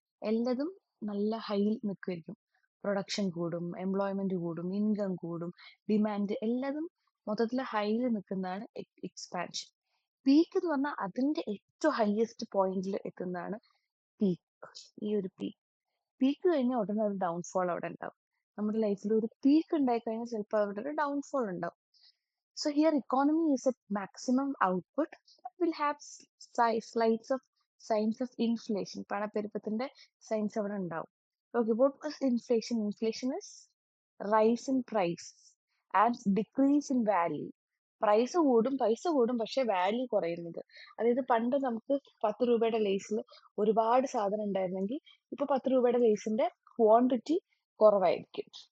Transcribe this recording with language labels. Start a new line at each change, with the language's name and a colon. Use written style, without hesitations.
Malayalam: എല്ലാതും നല്ല ഹൈയിൽ നിൽക്കുമായിരിക്കും. പ്രൊഡക്ഷൻ കൂടും, എംപ്ലോയ്മെന്റ് കൂടും, ഇൻകം കൂടും, ഡിമാൻഡ് എല്ലാതും മൊത്തത്തിൽ ഹൈയിൽ നിൽക്കുന്നതാണ് എക്സ്പാൻഷൻ. പീക്ക് എന്ന് പറഞ്ഞാൽ അതിന്റെ ഏറ്റവും ഹയസ്റ്റ് പോയിന്റിൽ എത്തുന്നതാണ് പീക്ക്. ഈ ഒരു പീക്ക് കഴിഞ്ഞാൽ ഉടനെ ഒരു ഡൗൺഫോൾ അവിടെ ഉണ്ടാവും. നമ്മുടെ ലൈഫിൽ ഒരു പീക്ക് ഉണ്ടായി കഴിഞ്ഞാൽ ചിലപ്പോൾ അവിടെ ഒരു ഡൗൺഫോൾ ഉണ്ടാവും.
English: So here economy is at maximum output, but will have slides of signs of inflation.
Malayalam: പണപ്പെരുപ്പത്തിന്റെ signs അവിടെ ഉണ്ടാവും.
English: Okay, what was inflation? Inflation is rise in price and decrease in value.
Malayalam: Price കൂടും, പൈസ കൂടും, പക്ഷെ value കുറയുന്നത്. അതായത് പണ്ട് നമുക്ക് 10 രൂപയുടെ ലേസിൽ ഒരുപാട് സാധനം ഉണ്ടായിരുന്നെങ്കിൽ ഇപ്പൊ 10 രൂപയുടെ ലേസിന്റെ ക്വാണ്ടിറ്റി കുറവായിരിക്കും.